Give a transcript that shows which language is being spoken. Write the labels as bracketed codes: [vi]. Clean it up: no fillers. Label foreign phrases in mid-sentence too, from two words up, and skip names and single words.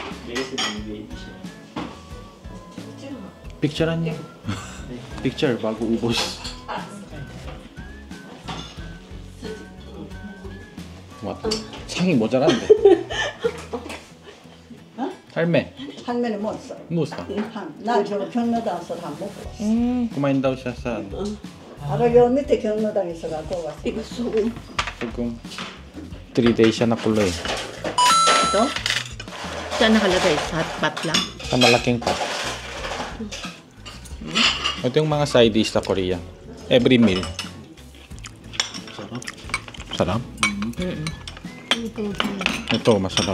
[tl] Picturean niyo. Picture bago ubos. [en] What? [ko] 상이 모자란데. 할매, 할머니 못 써. 무사. 날저 경로당 와서 다 먹고 왔어. [tl] Kumain daw siya sa [ko] 바로 요 밑에 경로당에서 갖고 왔어. 이거 소금. [tl] Kung 3 days siya nakuloy. Ito? Saan nakalagay? Sa [en] hot pot [tl] lang? Sa malaking pot. Ito yung mga [en] side dish [tl] sa Korea. [en] Every meal. [tl] Sarap. Sarap? Ito, masarap.